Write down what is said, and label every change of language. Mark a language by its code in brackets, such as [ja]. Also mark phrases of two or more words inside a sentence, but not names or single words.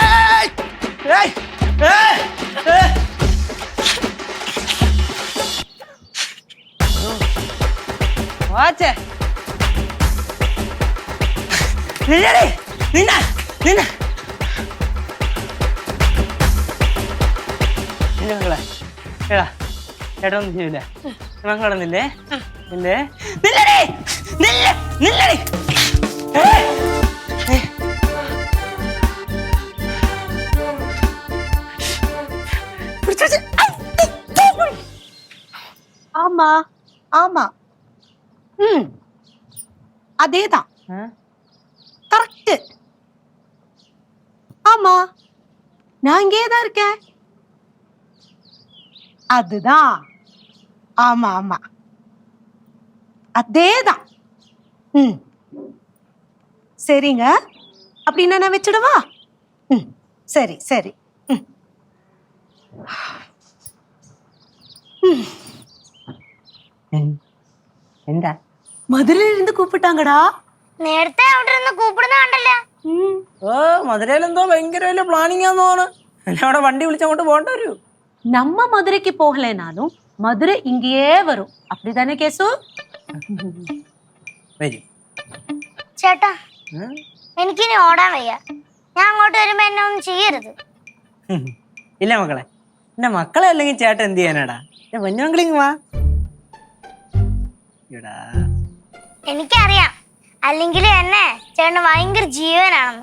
[ml] നില്ലടി നിന്നെ നിന്നെ നിന്റെ മക്കളെ ഏടാ ചേട്ടാ ഒന്നും ചെയ്യൂല. മക്കളടന്നില്ലേ? നില്ലേ നില്ലടി നില്ല നില്ലടി. [ta] ஆமா ஆமா அதேதான் கரெக்ட். ஆமா நான் இங்கேதான் இருக்கேன். அதுதான். ஆமா ஆமா அதேதான். சரிங்க, அப்படின்னா நான் வச்சிடவா? சரி சரி. [ml] എന്താ? മധുരയിൽ ഇருந்து കൂപ്പിട്ടാങ്കടാ. നേരത്തെ അവിടെ നിന്ന് കൂപ്പിടുന്ന കണ്ടല്ലോ. മധുരയിൽ എന്തോ ഭയങ്കര വലിയ പ്ലാനിങ് ആന്ന് തോന്നുന്നു. അവിടെ വണ്ടി വിളിച്ചങ്ങോട്ട് പോകേണ്ട വരൂ. [ta] நம்ம மதுரைக்கு போகலைனாலும் மதுரை இங்கேயே வரும். அப்படிதானே கேசு? [ml] വരും. ചേട്ടാ എനിക്കിനി ഓടാൻ വയ്യ. ഞാൻ അങ്ങോട്ട് വരുമ്പോ എന്നെ ഒന്നും ചെയ്യരുത്. ഇല്ല മക്കളെ, എന്റെ മക്കളെ അല്ലെങ്കിൽ ചേട്ടൻ എന്ത് ചെയ്യാനാടാ? പൊന്നുമക്കളിങ് വാ. എനിക്കറിയാം, അല്ലെങ്കിൽ എന്നെ ചേട്ടന് ഭയങ്കര ജീവനാണെന്ന്.